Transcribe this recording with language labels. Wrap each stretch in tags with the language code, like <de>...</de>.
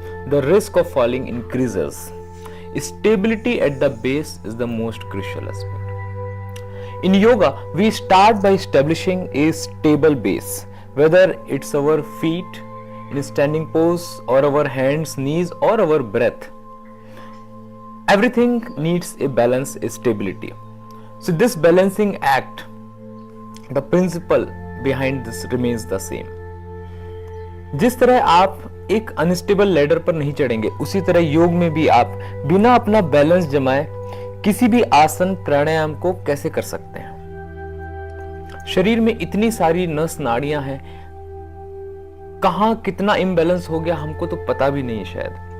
<en>The risk of falling increases. Stability at the base is the most crucial aspect. In yoga we start by establishing a stable base, whether it's our feet in standing pose or our hands, knees or our breath. Everything needs a balance, a stability. So this balancing act, the principle behind this remains the same.</en> <hi>जिस तरह आप एक unstable ladder पर नहीं चढ़ेंगे, उसी तरह योग में भी आप बिना अपना बैलेंस जमाए किसी भी आसन प्राणायाम को कैसे कर सकते हैं? शरीर में इतनी सारी नस नाड़ियां हैं, कहां कितना इम्बैलेंस हो गया हमको तो पता भी नहीं शायद।</hi>